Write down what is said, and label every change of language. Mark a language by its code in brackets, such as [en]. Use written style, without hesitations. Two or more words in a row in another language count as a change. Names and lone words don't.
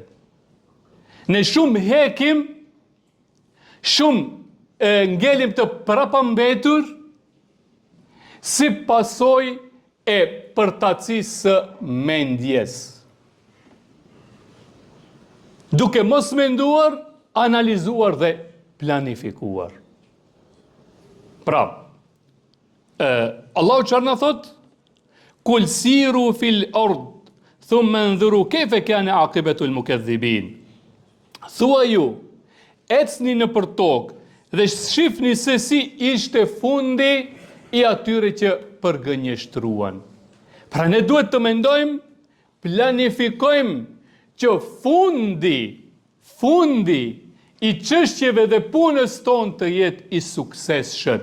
[sq] Ne shumë hekim, shumë ngelim të prapambetur si pasojë e përtacisë së mendjes. Duke mos menduar, analizuar dhe planifikuar. Pra, Allahu çfarë na thot? [ar] قل سيروا في الأرض ثم انظروا كيف كان عاقبة المكذبين. [sq] Thua ju, ecni në për tokë dhe shifni se si ishte fundi i atyre që përgënjeshtruan. Pra ne duhet të mendojmë, planifikojmë që fundi i çështjeve dhe punës tonë të jetë i suksesshëm.